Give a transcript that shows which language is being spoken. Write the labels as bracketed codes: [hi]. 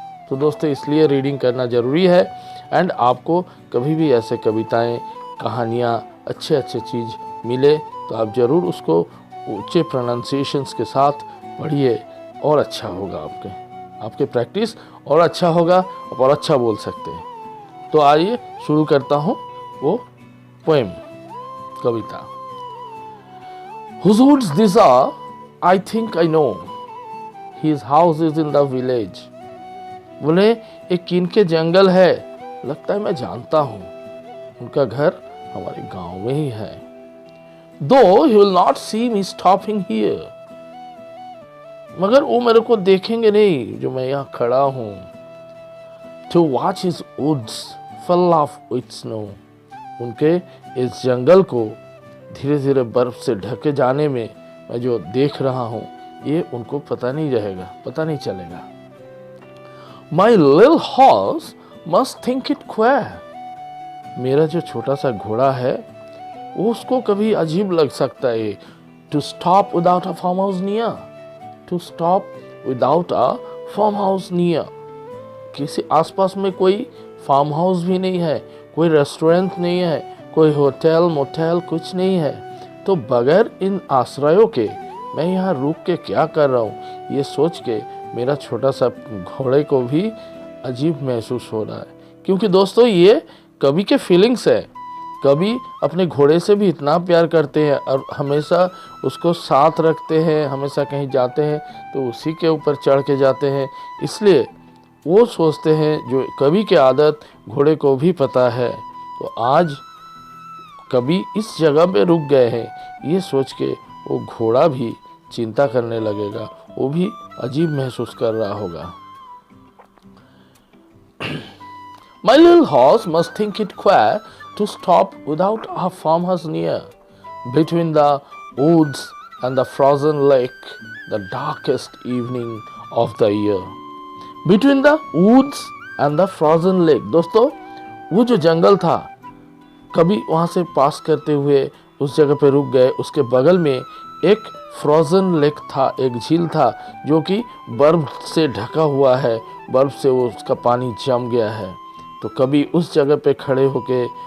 [hi] तो दोस्तों, इसलिए रीडिंग करना ज़रूरी है। एंड आपको कभी भी ऐसे कविताएं, कहानियाँ, अच्छे चीज़ मिले तो आप ज़रूर उसको ऊंचे प्रोनाउंसिएशंस के साथ पढ़िए और अच्छा होगा। आपके प्रैक्टिस और अच्छा होगा और अच्छा बोल सकते हैं। तो आइए शुरू करता हूँ वो poem, Kavita. [en] Whose woods these are? I think I know. His house is in the village. [hi] बोले, एक किनके जंगल है, लगता है मैं जानता हूँ। उनका घर हमारे गांव में ही है। [en] Though he will not see me stopping here. [hi] मगर वो मेरे को देखेंगे नहीं जो मैं यहाँ खड़ा हूँ। [en] To watch his woods fill off with snow. [hi] उनके इस जंगल को धीरे धीरे बर्फ से ढके जाने में मैं जो देख रहा हूँ, ये उनको पता नहीं रहेगा, पता नहीं चलेगा। [en] My little horse must think it queer. [hi] मेरा जो छोटा सा घोड़ा है वो उसको कभी अजीब लग सकता है। [en] To stop without a farmhouse near. To stop without a farmhouse near. [hi] किसी आसपास में कोई फार्म हाउस भी नहीं है, कोई रेस्टोरेंट नहीं है, कोई होटल मोटेल कुछ नहीं है। तो बगैर इन आश्रयों के मैं यहाँ रुक के क्या कर रहा हूँ, ये सोच के मेरा छोटा सा घोड़े को भी अजीब महसूस हो रहा है। क्योंकि दोस्तों, ये कवि के फीलिंग्स है। कवि अपने घोड़े से भी इतना प्यार करते हैं और हमेशा उसको साथ रखते हैं। हमेशा कहीं जाते हैं तो उसी के ऊपर चढ़ के जाते हैं। इसलिए वो सोचते हैं, जो कवि की आदत घोड़े को भी पता है। तो आज कवि इस जगह पे रुक गए हैं, ये सोच के वो घोड़ा भी चिंता करने लगेगा, वो भी अजीब महसूस कर रहा होगा। [en] My little horse must think it queer to stop without a farmhouse near. Between the woods and the frozen lake, the darkest evening of the year. Between the woods and the frozen lake. [hi] दोस्तों, वो जो जंगल था, कभी वहाँ से पास करते हुए उस जगह पे रुक गए। उसके बगल में एक फ्रोजन लेक था, एक झील था जो कि बर्फ से ढका हुआ है। बर्फ से वो उसका पानी जम गया है। तो कभी उस जगह पे खड़े होके